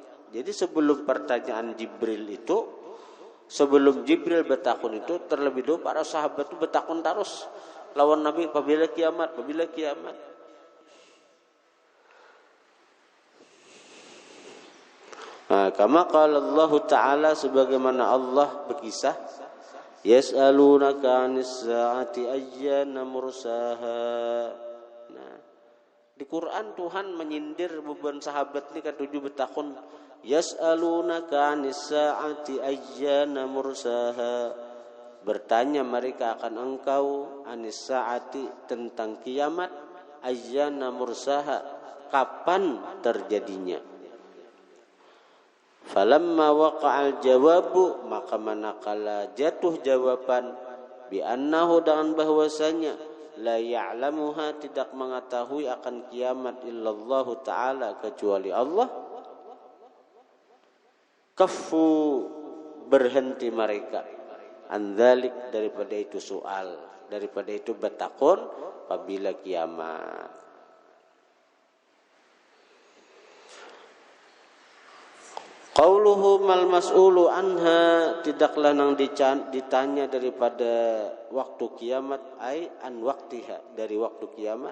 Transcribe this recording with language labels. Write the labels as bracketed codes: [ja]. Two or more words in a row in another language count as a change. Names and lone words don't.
[bjn] Jadi sebelum pertanyaan Jibril itu, sebelum Jibril betakun itu, terlebih dahulu para sahabat itu betakun terus lawan Nabi apabila kiamat. Nah, [ar] kama qala Allah Ta'ala [bjn] sebagaimana Allah berkisah, [ar] yas'alunaka 'anis sa'ati ayyana mursaha. [bjn] Nah, di Quran Tuhan menyindir beban sahabat ini ketujuh betakun. [ar] Yas'alunaka 'anis sa'ati ayyana mursaha. [bjn] Bertanya mereka akan engkau [ar] anis sa'ati [bjn] tentang kiamat, [ar] ayyana mursaha, [bjn] kapan terjadinya. [ar] Falamma waqa'al jawabu [bjn] maka manakala jatuh jawaban [ar] bi annahu [bjn] dengan bahwasanya [ar] la ya'lamuha [bjn] tidak mengetahui akan kiamat [ar] illallahu ta'ala [bjn] kecuali Allah, kaffu berhenti mereka andzalik daripada itu soal, daripada itu betakun apabila kiamat. [ar] Qauluhu mal mas'ulu anha, [bjn] tidaklah nang ditanya daripada waktu kiamat, [ar] ai an waktiha, [bjn] dari waktu kiamat.